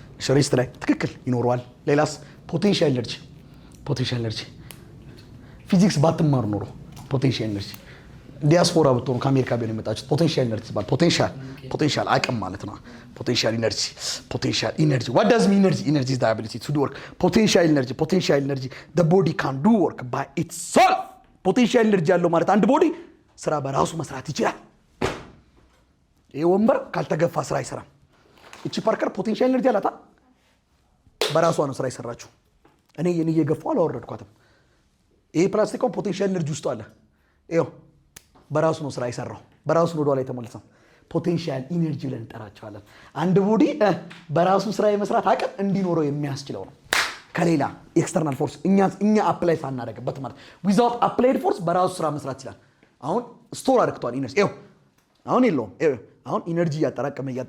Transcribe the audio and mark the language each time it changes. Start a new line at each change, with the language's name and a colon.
Amharic: ሬስት ላይ ትክክል ይኖረዋል። ሌላስ? ፖቴንሻል ኤነርጂ ፊዚክስ ባትማሩ ኖሮ ፖቴንሻል ኤነርጂ ዲያስፖራ ብትሆኑ ከአሜሪካ ቢሆን የመጣችሁት ፖቴንሻል ኤነርጂ ይባላል። ፖቴንሻል አቅም ማለት ነው። ፖቴንሻል ኤነርጂ
English: what does mean energy is the ability to do work. potential energy the body can do work by itself.
Amharic: ፖቴንሻል ኤነርጂ ያለው ማለት አንድ ቦዲ ስራ በራሱ መስራት ይችላል። ይሄ ወንበር ካልተገፋ ስራ አይሰራም። እቺ ፓርከር ፖቴንሻል ኤነርጂ አላታ በራሷ ነው ስራ ይሰራችሁ። እኔ እየገፋው አላወረድኳትም። ይሄ ፕላስቲክም ፖቴንሻል ኤነርጂ ውስጥ አለ። ይሄው በራሱ ነው ስራ ይሰራው። በራሱ ነው ወደ ላይ ተመልሰው ፖቴንሻል ኤነርጂ ብለን እንጠራቸዋለን። አንድ ቦዲ በራሱ ስራ የመስራት አቅም እንዲኖረው የሚያስችለው ነው። ከሌላ ኤክስተርናል ፎርስ እኛ አፕላይ ሳናደርግበት ማለት ዊዛውት አፕላይድ ፎርስ በራሱ ስራ መስራት ይችላል። አሁን ስቶር አድርግቷል ኢነርጂ። ይሄው አሁን የለውም። አሁን ኢነርጂ እያጠራቀመ